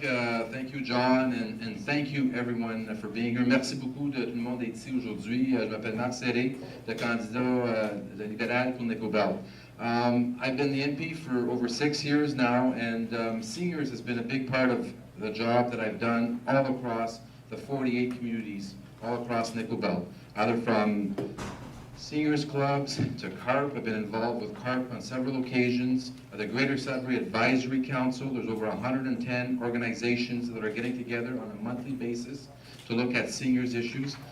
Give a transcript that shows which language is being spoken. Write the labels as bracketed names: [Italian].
[English] Thank you, John, and thank you, everyone, for being here. [French] Merci beaucoup de tout le monde d'être ici aujourd'hui. Je m'appelle Mark Gentili, le candidat libéral pour Nickel Belt. [English] I've been the NP for over 6 years now, and seniors has been a big part of the job that I've done all across the 48 communities all across Nickel Belt. either from seniors clubs to CARP. I've been involved with CARP on several occasions. The Greater Sudbury Advisory Council, there's over 110 organizations that are getting together on a monthly basis to look at seniors issues.